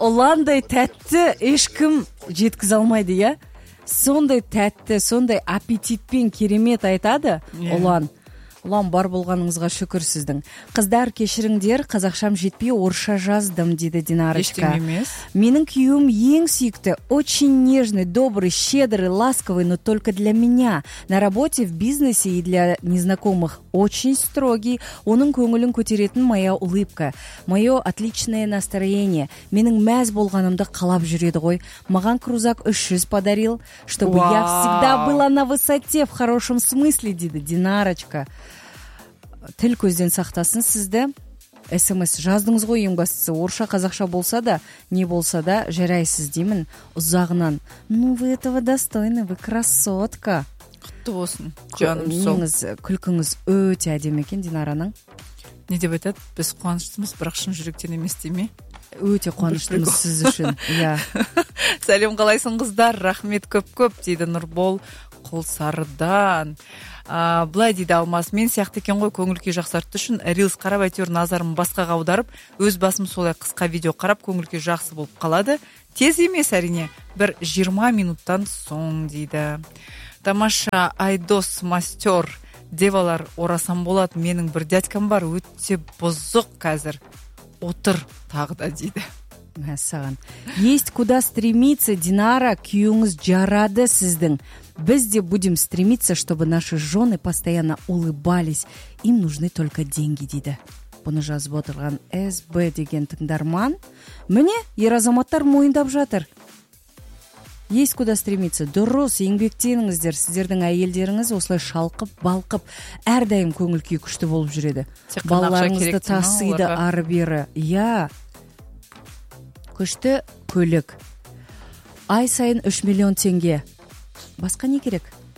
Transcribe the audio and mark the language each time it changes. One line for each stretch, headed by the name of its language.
Kazakh: Оландай тәтті ешкім жеткізе алмайды, иә? Сондай тәтті, сондай аппетитпен керемет айтады, yeah. Ұлан. Ұлан, бар болғаныңызға шүкір сіздің. Қыздар, кешіріңдер, қазақшам жетпей орысша жаздым, дейді Динарочка. Ештем емес. Менің күйім ең сүйікті,
Russian: очень нежный, добрый, щедрый, ласковый, но только для меня. На работе, в бизнесе и для незнакомых очень строгий.
Kazakh: Оның көңілін көтеретін
Russian: моя улыбка. Мое отличное настроение.
Kazakh: Менің мәз болғанымды қалап жүреді ғой.
Russian: Маған крузак 300 подарил, чтобы wow. Я всегда была на высоте, в хорошем смысле, дейді Динарочка.
Kazakh: Тіл көзден сақтасын сізді. СМС жаздыңыз ғой, ең бастысы орысша қазақша болса да, не болса да жарайсыз деймін ұзағынан.
Russian: Ну вы этого достойны, вы красотка.
Kazakh: Құтты болсын, жаным сол. Меніңіз күлкіңіз өте әдемі екен, Динараның. Не деп айтады? Біз қуаныштымыз, бірақ шын жүректен емес дей ме? Өте қуаныштымыз сіз үшін. Иә. Сәлем, қалайсың қыздар? Рахмет көп-көп, дейді Нұрбол Құлсарыдан. Былай дейді Алмас, мен сияқты екен ғой, көңіл күй жақсартты үшін рилс қарап, әйтеуір назарым басқа қаударып, өз басым солай қысқа видео қарап, көңіл күй жақсы болып қалады. Тез емес әрине, бір 20 минуттан соң, дейді. Тамаша, айдос мастер, девалар орасан болады, менің бір дядькам бар, өте бұзық қазір, отыр тағы да, дейді. Мәссаған.
Russian: Есть куда стремиться,
Kazakh: Динара, күйіңіз жарады сіздің. Біз де
Russian: будем стремиться, чтобы наши жены постоянно улыбались. Им нужны только деньги, дейді.
Kazakh: Бұны жазып отырған СБ деген тыңдарман. Міне, ер азаматтар мойындап жатыр.
Russian: Есть куда стремиться.
Kazakh: Дұрыс, еңбектеніңіздер. Сіздердің әйелдеріңіз осылай шалқып, балқып, әрдайым көңіл күй күшті болып жүреді. Балаларыңызды тасыйды ары-бері. Иә. Күшті көлік. Ай сайын 3 миллион теңге. Басқа не керек?